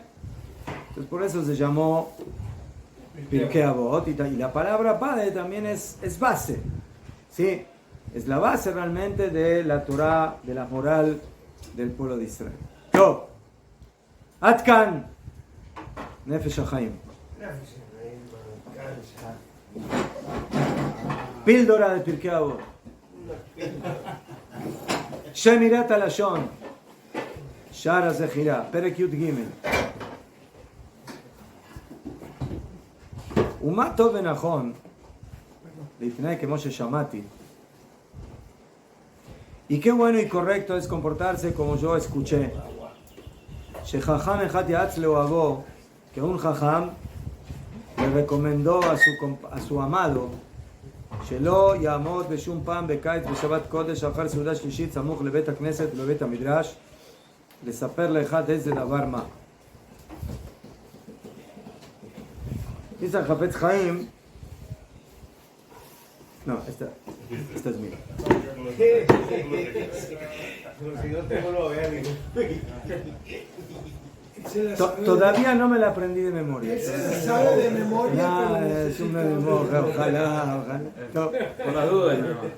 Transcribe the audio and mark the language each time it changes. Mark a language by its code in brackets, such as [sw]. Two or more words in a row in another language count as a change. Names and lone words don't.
[es] Entonces por eso se llamó Pirkei Avot, y la palabra padre también es base, ¿sí? Es la base realmente de la Torah, de la moral del pueblo de Israel. Yo, Atkan, Nefesh HaChaim. Píldora de Pirkei Avot. Shemirat HaLashon. [he] שער זכירה. פרק יוד גימל. ומה טוב ונכון לפני כמו ששמעתי. [es] Y qué bueno y correcto es comportarse como yo escuché. [he] שחכם אחד יעץ לאוהבו, [es] que un jajam le recomendó a su amado [he] שלא יעמוד בשום פעם בקיץ בשבת קודש אחר סעודה שלישית סמוך לבית הכנסת ולבית המדרש לספר לאחד איזה דבר מה. [es] dice Hafetz Chaim, no, esta es mía. Todavía no me la aprendí de memoria. Se sabe de memoria. Es una memoria, ojalá. No, por la duda. No.